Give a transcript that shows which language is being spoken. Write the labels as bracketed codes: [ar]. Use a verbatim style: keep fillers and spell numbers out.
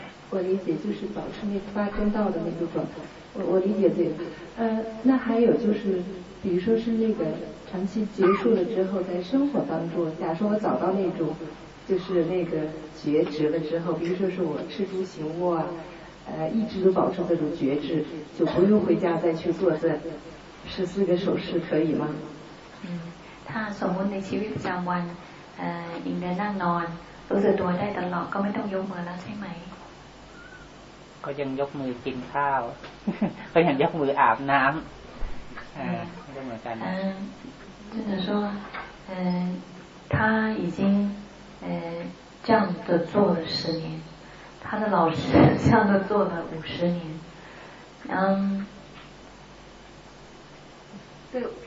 [zh] 我理解就是保持那个八正道的那个状态。我我理解这个，呃，那还有就是，比如说是那个长期结束了之后，在生活当中，假如说我找到那种，就是那个觉知了之后，比如说是我吃住行卧啊，呃，一直都保持这种觉知，就不用回家再去做这十四个手势，可以吗？ [th] 嗯，ถ้าสมมติในชีวิตประจำวันเอ่อยิ่งได้นั่งนอนรู้สึกตัวได้ตลอดก็ไม่ต้องยกมือแล้วใช่ไหม ก็ยังยกมือกินข้าวก็ยังยกมืออาบน้ำอ่าก็เหมือนกัน [zh] 嗯真的说嗯他已经呃这样的做了十年他的老师这样的做了五十年嗯对